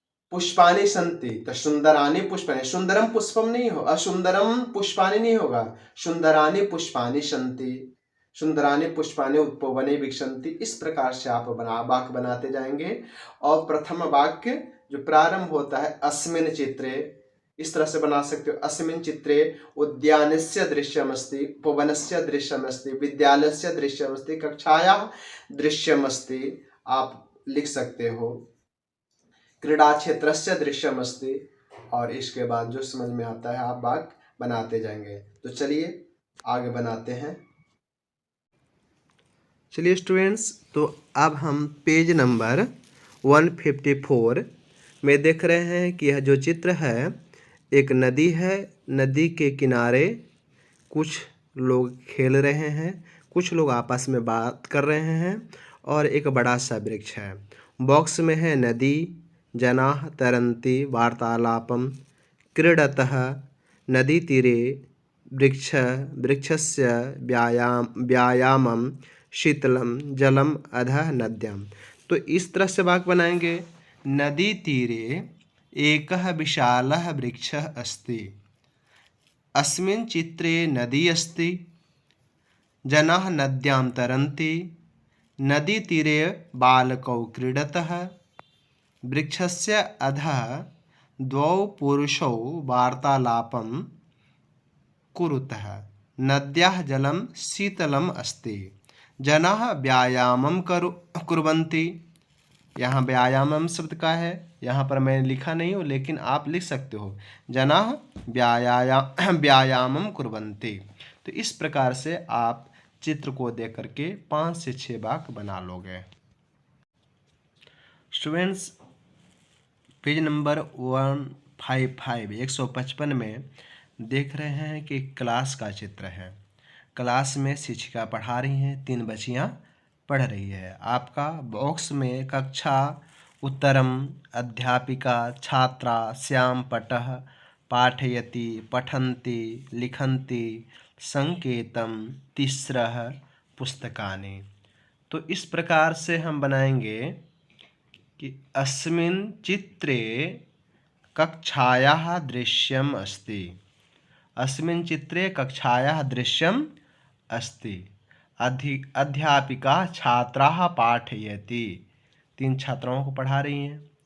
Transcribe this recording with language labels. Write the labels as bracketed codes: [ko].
[sa] पुष्पानि सन्ति तो सुंदरानि पुष्पानि, सुंदरम पुष्पम [hi] नहीं हो, [sa] असुंदरम पुष्पानि [hi] नहीं होगा, [sa] सुंदरानि पुष्पानि सन्ति, सुंदरानि पुष्पानि उपवने विक्षन्ति। [hi] इस प्रकार से आप वाक्य बनाते जाएंगे। और प्रथम वाक्य जो प्रारंभ होता है [sa] अस्मिन् चित्रे, [hi] इस तरह से बना सकते हो। [sa] अस्मिन् चित्रे उद्यानस्य दृश्यमस्ति, उपवनस्य दृश्यमस्ति, विद्यालयस्य दृश्यमस्ति, कक्षायाः दृश्यमस्ति, [hi] आप लिख सकते हो। [sa] क्रीड़ा क्षेत्रस्य दृश्यमस्ति, [hi] और इसके बाद जो समझ में आता है आप वाक्य बनाते जाएंगे। तो चलिए आगे बनाते हैं। चलिए स्टूडेंट्स, तो अब हम पेज नंबर 154 में देख रहे हैं कि यह जो चित्र है एक नदी है। नदी के किनारे कुछ लोग खेल रहे हैं, कुछ लोग आपस में बात कर रहे हैं और एक बड़ा सा वृक्ष है। बॉक्स में है [sa] नदी, जनाः तरन्ति वार्तालापं क्रीडतः, नदीतीरे वृक्षस्य व्यायामं शीतलं जलम अधः नद्यां। [hi] तो इस तरह से वाक्य बनाएंगे। [sa] नदी तीरे एकः विशालः वृक्षः अस्ति, अस्मिन् चित्रे नदी अस्ति, जनाः नद्यां तरन्ति, नदीतीरे बालकौ क्रीडतः, वृक्षस्य अधः 2 पुरुषौ वार्तालापं कुरुतः, नद्याः जलं शीतलम् अस्ति, जनाः व्यायामं कुर्वन्ति। [hi] यहाँ व्यायामम शब्द का है, यहाँ पर मैं लिखा नहीं हूँ लेकिन आप लिख सकते हो, [sa] जनाः व्यायामं कुर्वन्ति। [hi] तो इस प्रकार से आप चित्र को देख करके 5 से 6 वाक्य बना लोगे। स्टूडेंट्स, पेज नंबर 155 में देख रहे हैं कि क्लास का चित्र है। क्लास में शिक्षिका पढ़ा रही हैं, 3 बच्चियां पढ़ रही है। आपका बॉक्स में [sa] कक्षा उत्तरम, अध्यापिका छात्रा श्याम पटः पाठयति पठन्ति लिखन्ति संकेतम तिस्रः पुस्तकानि। [hi] तो इस प्रकार से हम बनाएंगे कि [sa] अस्मिन् चित्रे कक्षायाः दृश्यम् अस्ति, अस्मिन् चित्रे कक्षायाः दृश्यम् अस्ति, अध्यापिका छात्राः पाठयति, [hi] 3 छात्राओं को पढ़ा रही हैं।